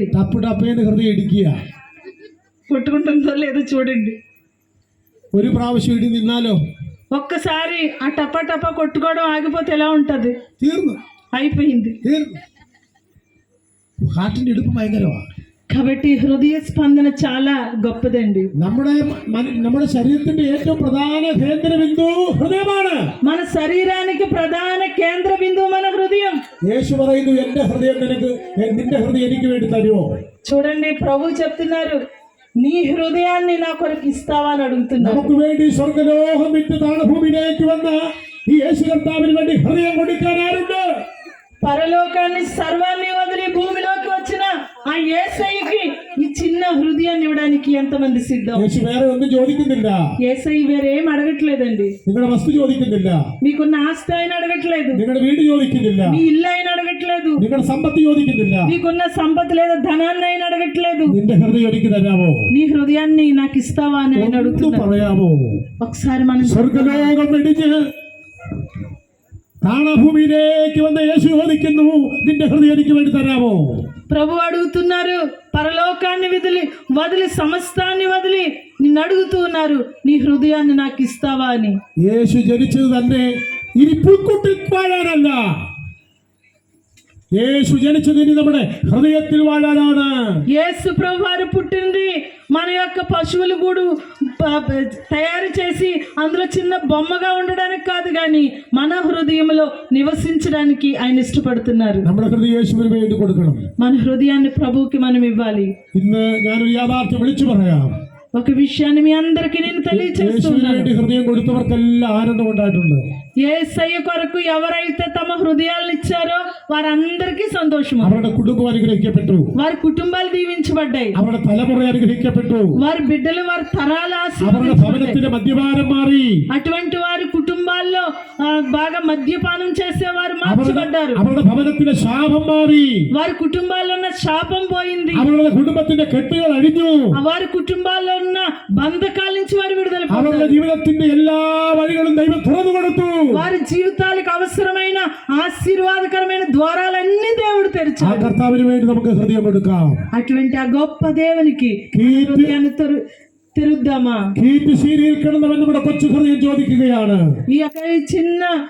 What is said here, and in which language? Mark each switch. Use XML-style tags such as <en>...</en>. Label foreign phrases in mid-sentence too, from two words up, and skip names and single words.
<ml>ടപ്പ് ടപ്പേന്ന് ഹൃദയം ഇടിക്കുക.</ml> <te>కొట్టుకుంటుందో లేదో చూడండి.</te> <ml>ഒരു പ്രാവശ്യം ഇടി നിന്നാലോ,</ml> <te>ఒక్కసారి ఆ టపా టపా కొట్టుకోవడం ఆగిపోతే ఎలా ఉంటది?</te> <ml>തീർന്നു,</ml> <te>అయిపోయింది.</te> <ml>തീർന്നു. ഹാർട്ടിന്റെ ഇടുപ്പ് ഭയങ്കരമാണ്.</ml> <te>కాబట్టి హృదయ స్పందన చాలా గొప్పదండి.</te> <ml>നമ്മുടെ ശരീരത്തിന്റെ ഏറ്റവും പ്രധാന കേന്ദ്ര ബിന്ദു ഹൃദയമാണ്.</ml> <te>మన శరీరానికి ప్రధాన కేంద్ర బిందువు మన హృదయం.</te> <ml>യേശു പറയുന്നു, എന്റെ ഹൃദയം നിന്റെ ഹൃദയം എനിക്ക് വേണ്ടി തരുമോ?</ml> <te>చూడండి, ప్రభు చెప్తున్నారు, నీ హృదయాన్ని నా కొరకు ఇస్తావా అని అడుగుతున్నారు.</te> <ml>നമുക്ക് വേണ്ടി സ്വർഗ്ഗലോകം വിട്ട് താണഭൂമിയിലേക്ക് വന്ന ഈ യേശു കർത്താവിന് വേണ്ടി ഹൃദയം കൊടുക്കാൻ ആരുണ്ട്?</ml> <te>పరలోకాన్ని సర్వాన్ని వదిలి భూమిలోకి వచ్చిన ఆ యేసయ్యకి ఈ చిన్న హృదయాన్ని ఇవ్వడానికి ఎంతమంది సిద్ధం?</te> <ml>യേശു വേറെ ഒന്നും ചോദിക്കുന്നില്ല.</ml> <te>యేసయ్య వేరేం అడగట్లేదండి.</te> <ml>നിങ്ങളുടെ വസ്തു ചോദിക്കുന്നില്ല.</ml> <te>మీకున్న ఆస్తి ఆయన అడగట్లేదు.</te> <ml>നിങ്ങളുടെ വീട് ചോദിക്കുന്നില്ല.</ml> <te>మీ ఇల్లు ఆయన అడగట్లేదు.</te> <ml>നിങ്ങളുടെ സമ്പത്ത് ചോദിക്കുന്നില്ല.</ml> <te>నీకున్న సంపద లేదా ధనాన్ని ఆయన అడగట్లేదు.</te> <ml>നിന്റെ ഹൃദയം എനിക്ക് തരാമോ?</ml> <te>నీ హృదయాన్ని నాకు ఇస్తావా అని ఆయన</te> <ml>ഒന്ന്</ml> <te>అడుగుతున్నాడు.</te> <ml>പറയാമോ?</ml> <te>ఒకసారి మనం</te> <ml>സ്വർഗലോകം വെടിഞ്ഞ് താണഭൂമിയിലേക്ക് വന്ന യേശു ചോദിക്കുന്നു, നിന്റെ ഹൃദയം എനിക്ക് വേണ്ടി തരാമോ?</ml> <te>ప్రభు అడుగుతున్నారు, పరలోకాన్ని వదిలి సమస్తాన్ని వదిలి నిన్ను అడుగుతూ ఉన్నారు, నీ హృదయాన్ని నాకు ఇస్తావా అని.</te> <ml>യേശു ജനിച്ചത് തന്നെ ഇനി പുൽക്കുട്ടിൽ വാഴാനല്ല. యేసు జనిച്ചത് ഇനി നമ്മുടെ ഹൃദയത്തിൽ വാഴാനാണ്.</ml> <te>యేసు ప్రభు వారు పుట్టింది మన యొక్క పశువుల గూడు తయారు చేసి అందులో చిన్న బొమ్మగా ఉండడానికి కాదు, కానీ మన హృదయంలో నివసించడానికి ఆయన ఇష్టపడుతున్నారు.</te> <ml>നമ്മുടെ ഹൃദയം യേശുവിന് വേണ്ടി കൊടുക്കണം.</ml> <te>మన హృదయాన్ని ప్రభువుకి మనం ఇవ్వాలి.</te> <ml>ഇന്ന് ഞാനൊരു യാഥാർത്ഥ്യം വിളിച്ചു പറയാം.</ml> <te>ఒక విషయాన్ని మీ అందరికీ నేను</te> <ml>യേശുവിന്</ml> <te>తెలియజేస్తున్నాను.</te> <ml>വേണ്ടി ഹൃദയം കൊടുത്തവർക്കെല്ലാം ఆనందం ഉണ്ടായിട്ടുണ്ട്.</ml> <te>యేసయ్య కొరకు ఎవరైతే తమ హృదయాలను ఇచ్చారో వారందరికీ సంతోషము.</te> <ml>അവരുടെ కుటుంబం അനുഗ്രഹിക്കപ്പെട്ടു.</ml> <te>వారి కుటుంబాలు దీవించబడ్డాయి.</te> <ml>അവരുടെ തലമുറ അനുഗ്രഹിക്കപ്പെട്ടു.</ml> <te>వారి బిడ్డలు వారి తరాలు</te> <ml>അവരുടെ</ml> <te>ఆశీర్వదించబడ్డాయి.</te> <ml>ഭവനത്തിന്റെ മദ്യപാനം മാറി.</ml> <te>అటువంటి వారి కుటుంబాల్లో బాగా మద్యపానం చేసేవారు మార్చబడ్డారు.</te> <ml>അവരുടെ ഭവനത്തിന്റെ ശാപം മാറി.</ml> <te>వారి కుటుంబాల్లో ఉన్న శాపం పోయింది.</te> <ml>അവരുടെ കുടുംബത്തിന്റെ കെട്ടുകൾ അഴിഞ്ഞു.</ml> <te>వారి కుటుంబాల్లో ఉన్న బంధకాల నుంచి వారు విడుదల</te> <ml>അവരുടെ</ml> <te>పొందారు.</te> <ml>ജീവിതത്തിന്റെ എല്ലാ വഴികളും ദൈവം തുറന്നു കൊടുത്തു.</ml> <te>వారి జీవితాలకు అవసరమైన ఆశీర్వాదకరమైన ద్వారాలన్నీ దేవుడు</te> <ml>ആ</ml> <te>తెరిచాడు.</te> <ml>കർത്താവിന് വേണ്ടി നമുക്ക് ഹൃദയം കൊടുക്കാം.</ml> <te>అటువంటి ఆ గొప్ప దేవునికి</te> <ml>കീർത്തി</ml> <te>హృదయాన్ని తెరుద్దామా?</te> <ml>കീർത്തി ശീരിയിൽ കിടന്നവൻ നമ്മുടെ കൊച്ചു ഹൃദയം ചോദിക്കുകയാണ്.</ml> <te>ఈ యొక్క ఈ చిన్న</te>